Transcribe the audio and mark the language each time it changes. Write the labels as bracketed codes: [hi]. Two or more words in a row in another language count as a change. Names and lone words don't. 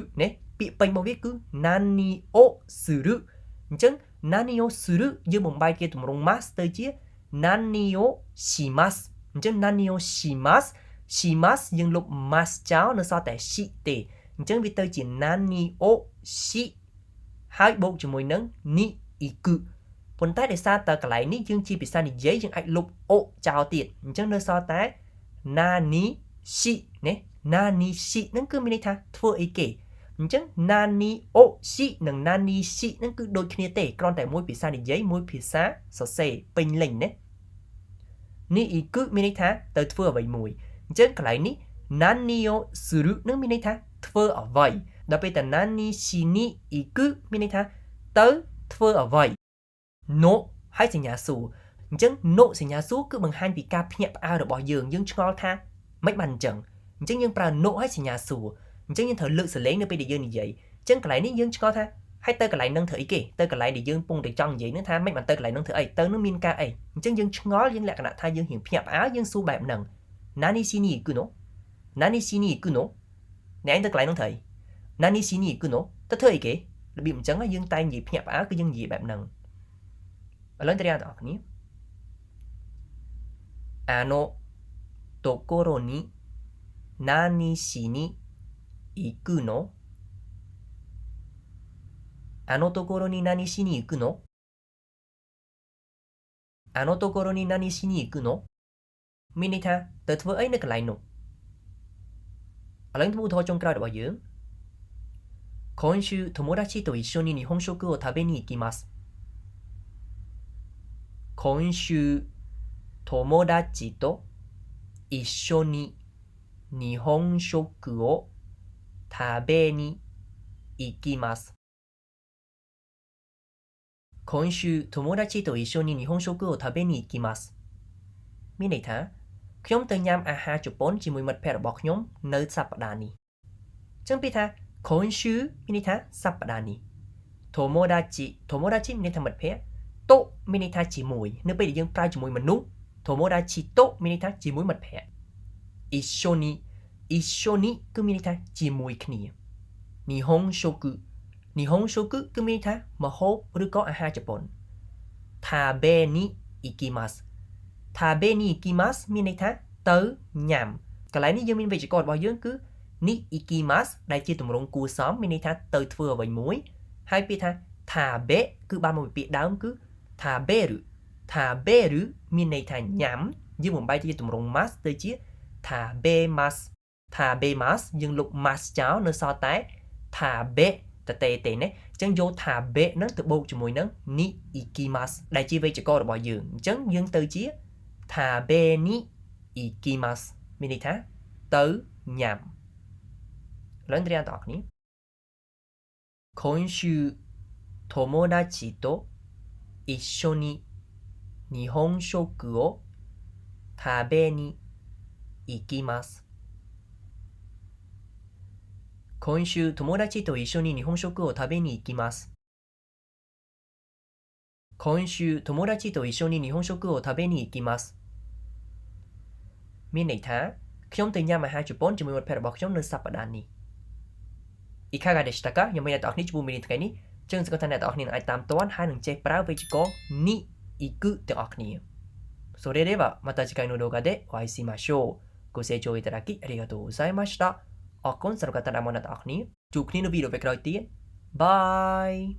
[km] ណាពាក្យពេញរបស់វាគឺ [ja] 何をする [km] អញ្ចឹង [ja] 何をする [km] យើងបំបែកជាទម្រង់ mas ទៅជា [ja] 何をします [km] អញ្ចឹង [ja] 何をします [km] យើងលុប mas ចោលនៅសល់តែ shi ទេអញ្ចឹងវាទៅជា [ja] 何をし [km] ហើយបូកជាមួយនឹង [ja] に行く [km] ប៉ុន្តែដោយសារតើកន្លែងនេះយើងជាភាសានិយាយយើងអាចលុប o ចោលទៀតអញ្ចឹងនៅសល់តែ [ja] 何し [km] ណា [ja] 何し [km] ហ្នឹងគឺមានន័យថាធ្វើអីគេអញ្ចឹង [ja] 何をし [km] និង [ja] 何し [km] ហ្នឹងគឺដូចគ្នាទេគ្រាន់តែមួយភាសានិយាយមួយភាសាសរសេរពេញលេញណា [ja] に行く [km] មានន័យថាទៅធ្វើអ្វីមួយអញ្ចឹងកន្លែងនេះ [ja] 何をする [km] នឹងមានន័យថាធ្វើអ្វីដល់ពេលតែ [ja] 何しに行く [km] មានន័យថាទៅធ្វើអ្វី no ហើយសញ្ញាសួរ អញ្ចឹង no សញ្ញាសួរគឺបង្ហាញពីការភ្ញាក់ផ្អើលរបស់យើងឆ្ងល់ថាមិនបានអញ្ចឹងយើងប្រើ no ហើយសញ្ញាសួរអញ្ចឹងយើងត្រូវលើកសលេងនៅពេលដែលយើងនិយាយអញ្ចឹងកន្លែងនេះយើងឆ្ងល់ថាហើយទៅកន្លែងនឹងធ្វើ អីគេទៅកន្លែងដែលយើងពងតែចង់និយាយនឹងថាមិនបានទៅកន្លែងនឹងធ្វើអីទៅនឹងមានការអីអញ្ចឹងយើងឆ្ងល់យើងលក្ខណៈថាយើងរៀងភ្ញាក់ផ្អើលយើងសួរបែបហ្នឹង [ja] 何しに行くの何しに行くの [km] អ្នកឯងទៅកន្លែងនោះធ្វើអី [ja] 何しに行くの [km] ទៅធ្វើអីគេរបៀបអញ្ចឹងយើងតែនិយាយភ្ញាក់ផ្អើលគឺយើងនិយាយបែបហ្នឹងឥឡូវទៅរៀនបងប្អូនគ្នា [ja] あのところに何しに行くのあのところに何しに行くのあのところに何しに行くの [km] មានន័យថាទៅធ្វើអីនៅកន្លែងនោះឥឡូវធ្វើឧទាហរណ៍ចុងក្រោយរបស់យើង [ja] 今週友達と一緒に日本食を食べに行きます今週友達と一緒に日本食を食べに行きます今週友達と一緒に日本食を食べに行きます [km] មានន័យថាខ្ញុំទៅញ៉ាំអាហារជប៉ុនជាមួយមិត្តភ័ក្តិរបស់ខ្ញុំនៅសប្តាហ៍នេះអញ្ចឹងពីថា今週មានន័យថាសប្តាហ៍នេះ友達មានន័យថាមិត្តភ័ក្តិតូមានន័យថាជាមួយនៅពេលដែលយើងប្រើជាមួយមនុស្ស友達តូមានន័យថាជាមួយមិត្តភ័ក្តិ一緒にគឺមានន័យថាជាមួយគ្នា日本食គឺមានន័យថាម្ហូបឬក៏អាហារជប៉ុន [ja] 食べに行きます食べに行きます [km] មានន័យ ថាទៅញ៉ាំកន្លែងនេះយើងមានវេយ្យាករណ៍របស់យើងគឺ [ja] に行きます [km] ដែលជាទម្រង់គួរសមមានន័យថាទៅធ្វើអ្វីមួយហើយពាក្យថា食べ គឺបានមកពីពាក្យដើមគឺ食べるមានន័យថាញ៉ាំយើងបំបែកជាទម្រង់ mas ទៅជា食べますយើងលុប mas ចោលនៅសល់តែ食べទេណាអញ្ចឹងយក食べនឹងទៅបូកជាមួយនឹង [ja] に行きます [km] ដែលជាវេយ្យាករណ៍របស់យើងអញ្ចឹងយើងទៅជា [ja] 食べに行きます [km] មានន័យថាទៅញ៉ាំឡើងទៅរៀនតើអ្នក [ja] 今週友達と一緒に日本食を食べに行きます今週友達と一緒に日本食を食べに行きます今週友達と一緒に日本食を食べに行きます [km] មានន័យថាខ្ញុំទៅញ៉ាំអាហារជប៉ុនជាមួយមិត្តភ័ក្តិរបស់ខ្ញុំនៅសប្តាហ៍នេះ [ja] いかがでしたか [km] ខ្ញុំមានអ្នកទាំងអស់នេះជួបមីនីថ្ងៃនេះចឹងសង្ឃឹមថាអ្នកទាំងអស់គ្នាអាចតាមទាន់ហើយនឹងចេះប្រើវេយ្យាករណ៍ [ja] に行く [km] ទាំងអស់គ្នា [ja] それではまた次回の動画でお会いしましょうご清聴いただきありがとうございました [km] អរគុណសម្រាប់ការតាមដានអ្នកទាំងអស់គ្នាជួបគ្នានៅវីដេអូក្រោយទៀតបាយ